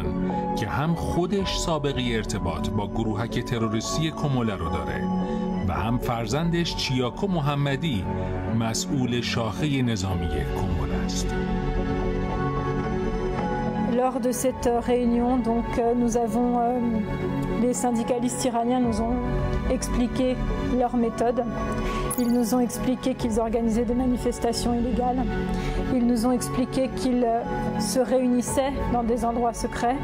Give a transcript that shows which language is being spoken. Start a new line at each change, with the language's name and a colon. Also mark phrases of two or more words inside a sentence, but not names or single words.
Persian: که هم خودش سابقه ارتباط با گروهک تروریستی کموله رو داره و هم فرزندش چیاکو محمدی مسئول شاخه نظامی کموله است.
French: Lors de cette réunion, donc, nous avons les syndicalistes iraniens nous ont expliqué leur méthode. Ils nous ont expliqué qu'ils organisaient des manifestations illégales. Ils nous ont expliqué qu'ils se réunissaient dans des endroits secrets.